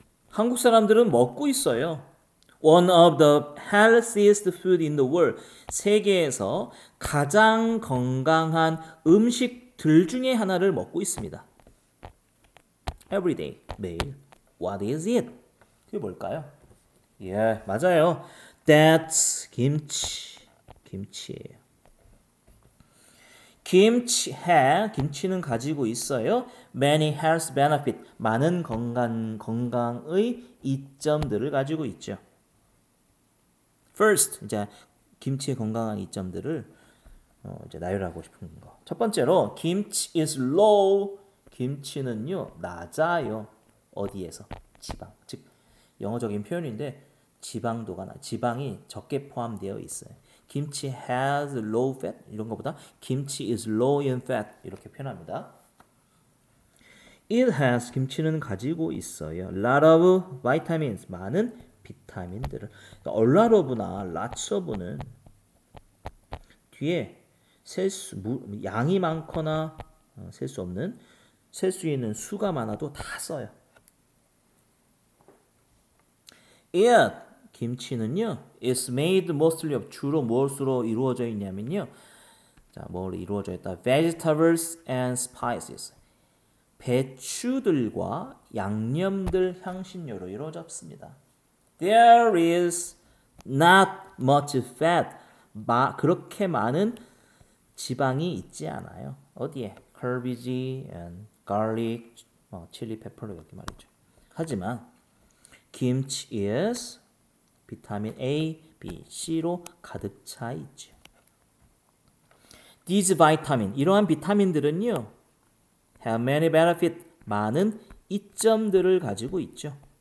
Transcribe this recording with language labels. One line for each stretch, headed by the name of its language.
Korean: 한국 사람들은 먹고 있어요.
English: One of the healthiest food in the world.
Korean: 세계에서 가장 건강한 음식들 중에 하나를 먹고 있습니다.
English: Every day,
Korean: 매일.
English: What is it?
Korean: 그게 뭘까요? 예, 맞아요. That's 김치. 김치예요. 김치는 가지고 있어요.
English: Many health benefit.
Korean: 많은 건강의 이점들을 가지고 있죠. First, 이제 김치의 건강한 이점들을 이제 나열하고 싶은 거. 첫 번째로 김치
English: is low.
Korean: 김치는요 낮아요. 어디에서? 지방. 즉 영어적인 표현인데 지방이 적게 포함되어 있어요. 김치
English: has low fat
Korean: 이런 것보다 김치
English: is low in fat
Korean: 이렇게 표현합니다. It has 김치는 가지고 있어요. lot of vitamins 많은 비타민들을. 그러니까 a lot of나 lots of는 뒤에 양이 많거나 셀 수 없는 셀 수 있는 수가 많아도 다 써요. It 김치는요
English: is made mostly of
Korean: 주로 무엇으로 이루어져 있냐면요. 자, 뭐로 이루어져 있다?
English: Vegetables and spices.
Korean: 배추들과 양념들 향신료로 이루어졌습니다.
English: There is not much fat.
Korean: 그렇게 많은 지방이 있지 않아요. 어디에?
English: Cabbage and garlic, chili pepper 이렇게 말이죠.
Korean: 하지만 김치 is 비타민 A, B, C로 가득 차 있죠.
English: These vitamin,
Korean: 이러한 비타민들은요,
English: have many benefit,
Korean: 많은 이점들을 가지고 있죠.